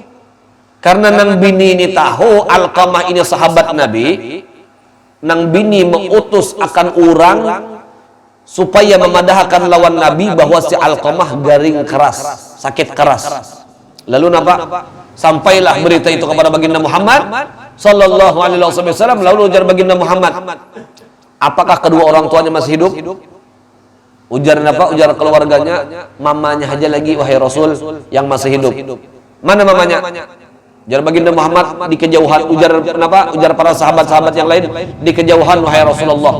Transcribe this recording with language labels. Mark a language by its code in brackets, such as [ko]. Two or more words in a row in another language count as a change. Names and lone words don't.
[bjn] Karena nang bini ini tahu Alqamah ini sahabat Nabi, nang bini mengutus akan orang supaya memadahkan lawan Nabi bahwa si Alqamah garing keras, sakit keras. [id] Lalu nampak sampailah berita itu kepada baginda Muhammad [ar] sallallahu alaihi wasallam. [id] Lalu ujar baginda Muhammad, apakah kedua orang tuanya masih hidup? Ujar apa? [bjn] Ujar keluarganya, mamanya aja lagi wahai Rasul yang masih hidup. [id] Mana mamanya? Ujar baginda Muhammad di kejauhan. Ujar kenapa? Ujar para sahabat-sahabat yang lain di kejauhan wahai Rasulullah.